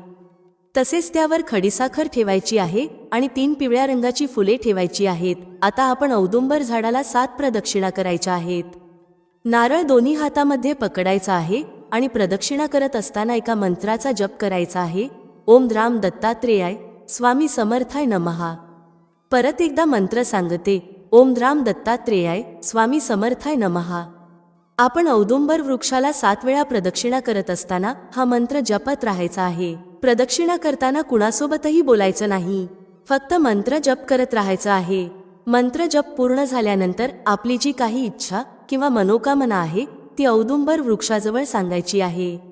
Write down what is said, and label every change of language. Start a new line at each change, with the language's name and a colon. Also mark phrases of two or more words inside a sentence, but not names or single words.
Marathi: तसेच त्यावर खडीसाखर ठेवायची आहे आणि 3 पिवळ्या रंगाची फुले ठेवायची आहेत. आता आपण औदुंबर झाडाला 7 प्रदक्षिणा करायच्या आहेत. नारळ दोन्ही हातामध्ये पकडायचा आहे आणि प्रदक्षिणा करत असताना एका मंत्राचा जप करायचा आहे.
Sanskrit: ओम द्राम दत्तात्रेयाय स्वामी समर्थाय नमः.
Marathi: परत एकदा मंत्र सांगते.
Sanskrit: ओम द्राम दत्तात्रेयाय स्वामी समर्थाय नमः.
Marathi: आपण औदुंबर वृक्षाला 7 वेळा प्रदक्षिणा करत असताना हा मंत्र जपत राहायचा आहे. प्रदक्षिणा करताना कुणासोबतही बोलायचं नाही, फक्त मंत्र जप करत राहायचं आहे. मंत्र जप पूर्ण झाल्यानंतर आपली जी काही इच्छा किंवा मनोकामना आहे ती औदुंबर वृक्षाजवळ सांगायची आहे.